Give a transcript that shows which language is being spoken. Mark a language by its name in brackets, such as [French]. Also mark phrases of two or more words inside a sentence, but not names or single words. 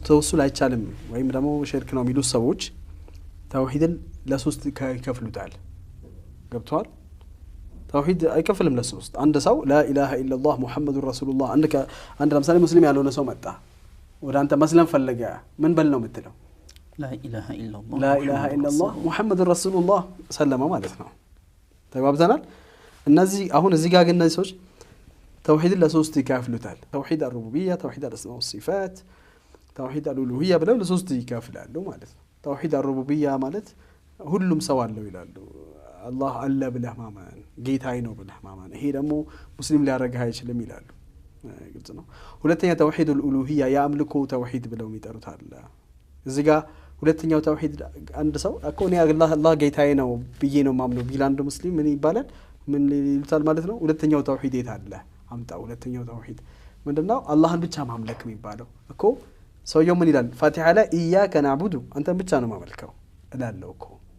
[Amharic] ተወሱል አይቻልም ወይም ደግሞ ሽርክ ነው የሚሉ ሰዎች ተውሂድን ለሶስት ይከፍሉታል ገብቷል ተውሂድ አይከፍልም ለሶስት አንድ ሰው [Arabic] لا اله الا الله محمد رسول الله [Amharic] አንድ ለምሳሌ ሙስሊም ያልሆነ ሰው መጣ ወደ አንተ መስለም ፈለገ ምን በል ነው የምትለው [Arabic] لا اله الا الله لا اله الا الله محمد رسول الله [Amharic] ሰለመ ማለት ነው ተግባብተናል እነዚህ አሁን እዚህ ጋር ግን እነዚህ ሰዎች ተውሂድን ለሶስት ይከፍሉታል ተውሂድ [Arabic] الربوبيه توحيد الاسماء والصفات توحيد الالوهيه [Amharic] ብለው ለሶስት ይከፍላሉ ማለት ነው توحيد الربوبيه ማለት ሁሉም ሰው አለው ይላሉ አላህ አለ ብለህ ማመን ጌታዬ ነው ብለህ ማመን ይሄ ደግሞ ሙስሊም ሊያረጋህ አይችልም ይላሉ ግልጽ ነው ሁለተኛ [Arabic] توحيد الالوهيه [Amharic] ያምልኮ ተውሂድ ብለው የሚጠሩት አለ እዚህ ጋር ሁለተኛው ተውሂድ አንድ ሰው እኮ እኔ አላህ ጌታዬ ነው ብዬ ነው ማምነው ቢል አንድ ሙስሊም ምን ይባላል ምን ይሉታል ማለት ነው ሁለተኛው ተውሂድ የት አለ አምጣ ሁለተኛው ተውሂድ ምንድነው አላህን ብቻ ማምለክ የሚባለው እኮ ሰውየው ምን ይላል ፋቲሃ ላይ [Arabic] إياك نعبد [Amharic] አንተን ብቻ ነው ማመልከው እላለሁ እኮ